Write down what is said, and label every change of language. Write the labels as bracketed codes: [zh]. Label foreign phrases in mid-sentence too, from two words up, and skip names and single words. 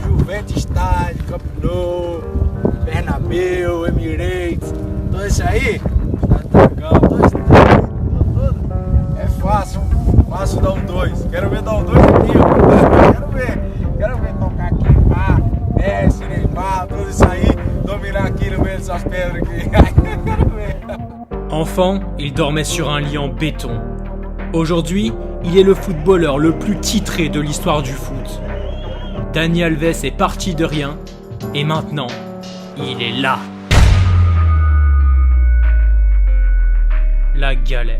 [pt] 90 estádios, Camp Nou, Bernabéu, Emirates, tudo isso aí, Dragão, todo esse tudo, é fácil dar um 2. Quero ver dar um 2 aqui, ó. Quero ver tocar aqui, Messi, Neymar, tudo isso aí, dominar aqui no meio dessas pedras aqui. Quero ver. [fr] Enfant, il dormait sur un lit en béton. Aujourd'hui, il est le footballeur le plus titré de l'histoire du foot. Dani Alves est parti de rien, et maintenant, il est là. La galère.